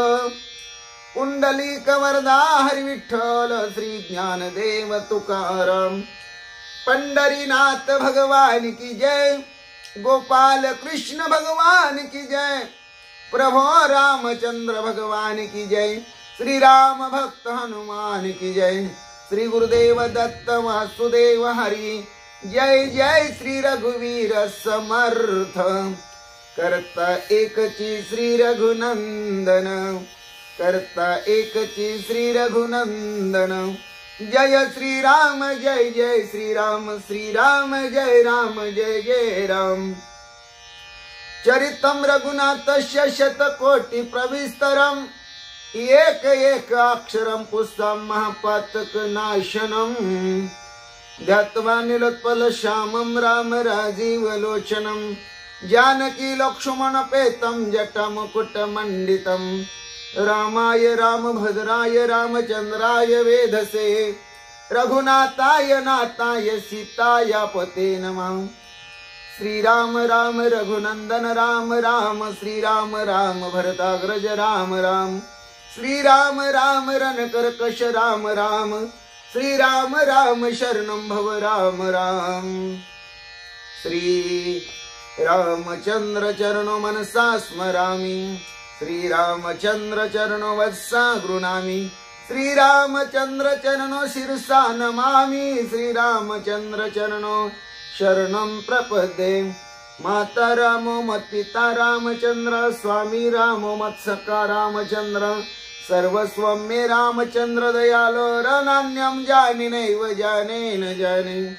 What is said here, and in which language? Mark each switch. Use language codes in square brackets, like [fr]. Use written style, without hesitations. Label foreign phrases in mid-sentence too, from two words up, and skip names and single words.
[hi] पुंडलिक वरदा हरि विठ्ठल श्री ज्ञानदेव तुकाराम पंढरीनाथ भगवान की जय गोपाल कृष्ण भगवान की जय प्रभु रामचंद्र भगवान की जय श्री राम भक्त हनुमान की जय श्री गुरुदेव दत्त वासुदेव हरि जय जय श्री [mr] रघुवीर समर्थ करता एकची श्री रघुनंदन करता एकची श्री रघुनंदन जय [hi] श्री राम जय जय श्री राम जय जय [sa] राम चरितं रघुनाथस्य शतकोटि प्रविस्तरम् एक एक अक्षरं पुस्तकं महापातकनाशनम् ध्यात्वा नीलोत्पल श्यामं राम राजीवलोचनं जानकी लक्ष्मणपेतं जटामुकुटमण्डितं रामाय रामभद्राय रामचन्द्राय वेधसे रघुनाथाय नाथाय सीताय पते नमः। श्री राम राम रघुनंदन राम राम श्री राम राम भरताग्रज राम राम श्री राम राम रणकर्कश राम राम श्री राम राम शरणं भव राम राम। श्री रामचंद्र चरणो मनसा स्मरामि श्री रामचंद्र चरणो वत्सा गृणामि श्री रामचंद्र चरणो शिरसा नमामि श्री रामचंद्र चरणो शरणं प्रपद्ये। माता रामो मत्पिता रामचंद्र स्वामी रामो मत्सखा रामचंद्र सर्वस्वं मे रामचंद्र दयालो रनान्यं जाने नैव जाने न जाने।